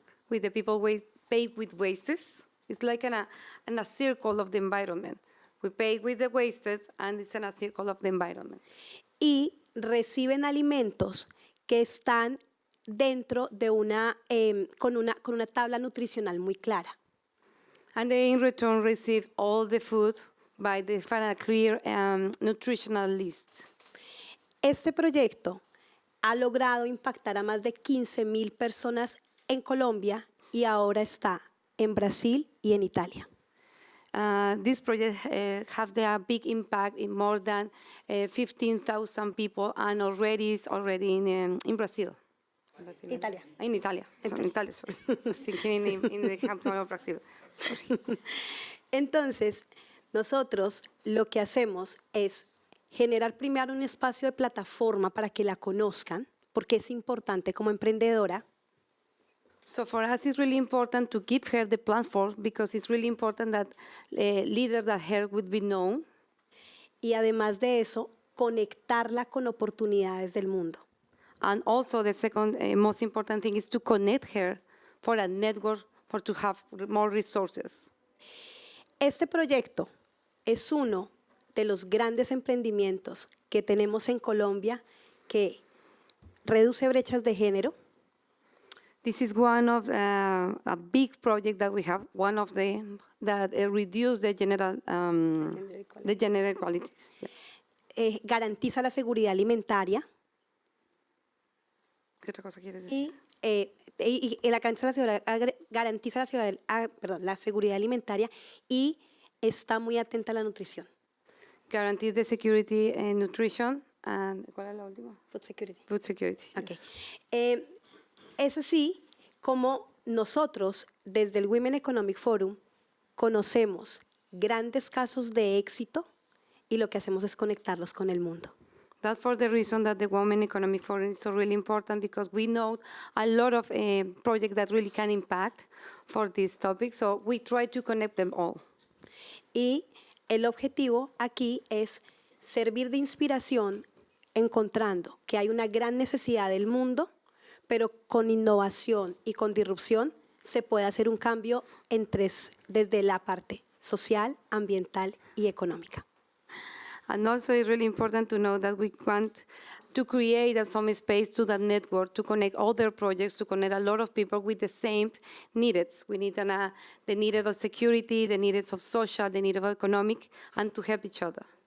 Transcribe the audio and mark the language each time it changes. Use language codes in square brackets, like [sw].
[en] With the people pay with wastes. It's like in a circle of the environment. We pay with the wastes and it's in a circle of the environment. [es] Y reciben alimentos que están dentro de con una tabla nutricional muy clara. [en] And they in return receive all the food by defining a clear nutritional list. [es] Este proyecto ha logrado impactar a más de 15,000 personas en Colombia y ahora está en Brasil y en Italia. [en] This project have a big impact in more than 15,000 people and already is already in Brazil. [es] Italia. [en] In Italia. Sorry, in Italia, sorry. Thinking in the capital of Brazil. Sorry. [es] Entonces, nosotros lo que hacemos es generar primero un espacio de plataforma para que la conozcan, porque es importante como emprendedora. [en] So for us, it's really important to give her the platform because it's really important that leaders that her would be known. [es] Y además de eso, conectarla con oportunidades del mundo. [en] And also the second most important thing is to connect her for a network for to have more resources. [es] Este proyecto es uno de los grandes emprendimientos que tenemos en Colombia que reduce brechas de género. [en] This is one of a big project that we have. One of them that reduce the gender equalities. Yeah. [es] Garantiza la seguridad alimentaria. ¿Qué otra cosa quieres decir? Y garantiza la seguridad alimentaria y está muy atenta a la nutrición. [en] Guarantee the security and nutrition. [es] And, ¿cuál es la última? [en] Food security. Food security. Okay. Yes. [es] Es así como nosotros, desde el Women Economic Forum, conocemos grandes casos de éxito y lo que hacemos es conectarlos con el mundo. [en] That's for the reason that the Women Economic Forum is so really important because we know a lot of projects that really can impact for this topic. So we try to connect them all. [es] Y el objetivo aquí es servir de inspiración encontrando que hay una gran necesidad del mundo, pero con innovación y con disrupción se puede hacer un cambio en tres, desde la parte social, ambiental y económica. [en] And also it's really important to know that we want to create some space to that network, to connect other projects, to connect a lot of people with the same needs. We need the need of security, the needs of social, the need of economic, and to help each other.